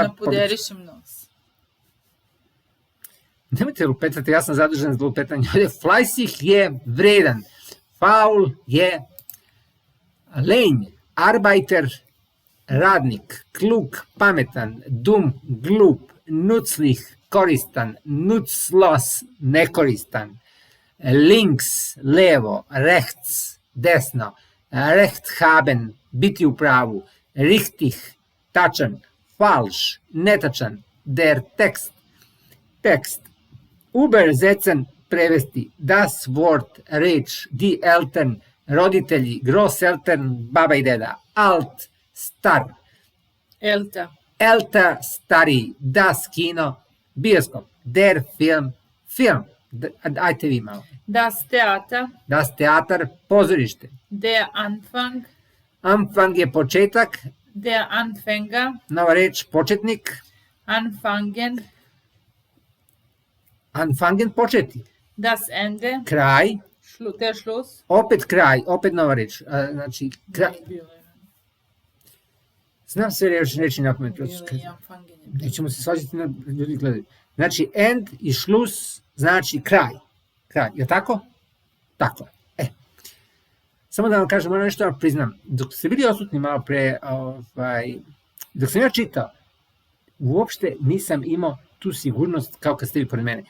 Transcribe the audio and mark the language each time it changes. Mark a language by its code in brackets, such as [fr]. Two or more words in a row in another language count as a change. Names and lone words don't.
[sr] Da napuderišem nos. Nemojte lupetati, ja sam zadužen za lupetanje. Fleißig je vredan, faul je lenj, arbeiter, radnik, klug, pametan, dum, glup, [de] nützlich, [sr] koristan, nutzlos, nekoristan, links, levo, rechts, desno, [de] recht haben, [sr] biti u pravu, richtig, tačan, falsch, netačan, [de] der tekst, [sr] übersetzen, prevesti, [de] das Wort, [sr] reč, [de] die Eltern, [sr] roditelji, Großeltern, baba i deda, alt, star, Elta, stari, [de] das Kino, bioskop, der Film, [sr] ajte vi malo. [de] Das Theater, pozorište. Der Anfang. [sr] Anfang je početak. [de] Der Anfänger. [sr] Nova reč, početnik. [de] Anfangen. [sr] Anfangen, početi. [de] Das Ende. [sr] Kraj. [de] Der Schluss. [sr] Opet kraj, opet nova reč. Znači, kraj. Znam sve reči na pamet. Nećemo se svađati na ljudi gledaju. Znači, end i Schluss znači kraj. Kraj, je tako? Tako je. Samo da vam kažem, ono nešto vam priznam. Dok ste bili odsutni malo pre, dok sam ja čitao, uopšte nisam imao tu sigurnost kao kad ste vi pored mene.